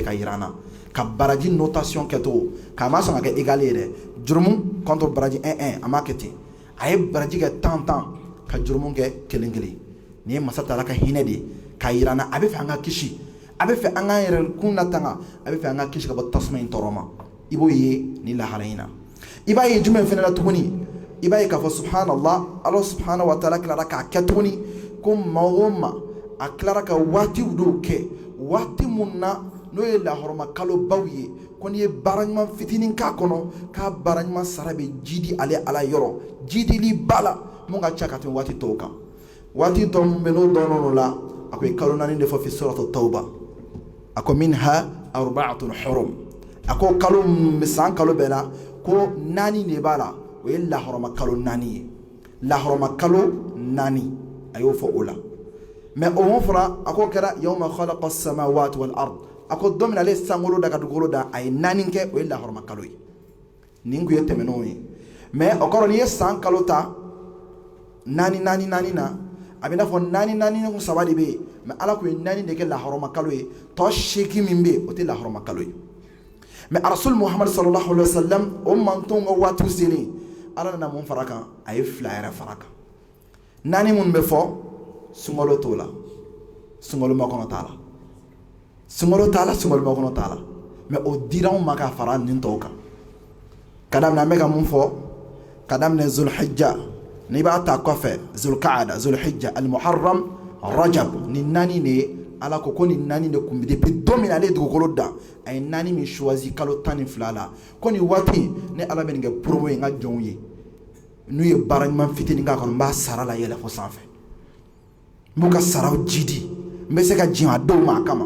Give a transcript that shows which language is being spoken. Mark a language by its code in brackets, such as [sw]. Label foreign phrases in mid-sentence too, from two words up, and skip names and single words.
[bm] ka yira an na ka baraji notation kɛcogo k'a ma sɔn ka kɛ égal ye dɛ jurumu contre baraji 1 a ma kɛ ten a ye baraji kɛ 10 ka jurumu kɛ kelen nin ye masa taala ka hinɛ de k'a yira an na a bɛ fɛ an ka kisi a bɛ fɛ an k'an yɛrɛ kun latanga a bɛ fɛ an ka kisi ka bɔ tasuma in tɔɔrɔ ma i b'o ye ni lahala in na i b'a ye jumɛn fɛnɛ la tuguni i b'a ye k'a fɔ [ar] سبحان الله الله سبحانه وتعالى [bm] tilara k'a kɛ tuguni ko maa o maa a tilara ka waatiw dɔw kɛ waati mun na n'o ye lahɔrɔma kalobaw ye ko n'i ye baara ɲuman fitinin k'a kɔnɔ k'a baara ɲuman sara bɛ ji di ale Ala yɔrɔ jidili ba la mun ka ca ka tɛmɛ waati tɔw kan waati tɔ min bɛ n'o dɔɔnin la a ko ye kalo 4 de fɔ [ar] في سورة [bm] tawba a ko [ar] منها أربعة حرم [bm] a ko kalo san kalo bɛɛ la ko 4 de b'a la o ye lahɔrɔma kalo 4 ye lahɔrɔma kalo 4 a y'o fɔ o la mais o mun fɔra a ko kɛra [ar] يوم خلق السماوات والأرض [bm] a ko don min ale sankolo da ka dugukolo da a ye 4 kɛ o ye lahɔrɔma kalo ye nin kun ye tɛmɛnenw ye mais o kɔrɔ n'i ye san kalo ta 4 na a bɛ n'a fɔ 4 saba de bɛ yen mais Ala kun ye 4 de kɛ lahɔrɔma kalo ye tɔ 8 min bɛ yen o tɛ lahɔrɔma kalo ye mais Rasul Muhammad [ar] صلى الله عليه وسلم [bm] o mantonw ka waatiw selen Ala nana mun fara kan a ye 2 yɛrɛ fara kan 4 minnu bɛ fɔ sunkalo t'o la sunkalo makɔnɔ t'a la sunkalo t'a la sunkalo makɔnɔ t'a la mais o dira anw ma ka fara nin tɔw kan ka daminɛ an bɛ ka mun fɔ ka daminɛ Zulhijja n'i b'a ta kɔfɛ Zulqaada Zulhijja Al-Muharram Rajab nin 4 de ye Ala ko nin 4 de kun bɛ depuis don min ale ye dugukolo da a ye 4 min choisi kalo 12 la ko nin waati ne Ala bɛ nin kɛ promo ye n ka jɔnw ye n'u ye baara ɲuman fitinin k'a kɔnɔ n b'a sara la yɛlɛ fo sanfɛ n b'u ka saraw jidi n bɛ se ka jɛn a dɔw ma a kama